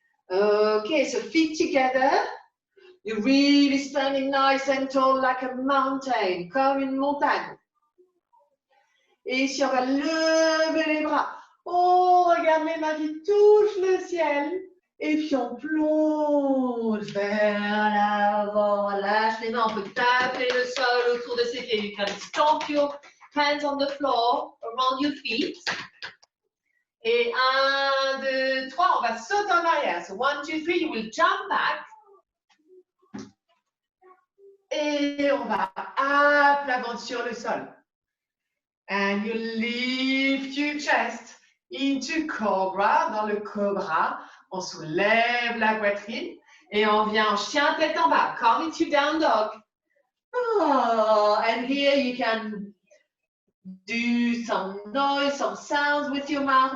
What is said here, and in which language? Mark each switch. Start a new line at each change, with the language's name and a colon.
English: Ok, so feet together. You're really standing nice and tall like a mountain,
French: comme une montagne. Et ici, on va lever les bras. On regarde les mains qui touchent le ciel. Et puis, on plonge vers l'avant. On lâche les mains. On peut taper le sol autour de ses pieds.
English: You can stomp your hands on the floor, around your feet.
French: Et 1, 2, 3, on va sauter en arrière.
English: So 1, 2, 3, you will jump back.
French: Et on va à plat ventre sur le sol.
English: And you lift your chest into cobra.
French: Dans le cobra, on soulève la poitrine et on vient en chien tête en bas.
English: Come into down dog. Oh, and here you can do some noise, some sounds with your mouth.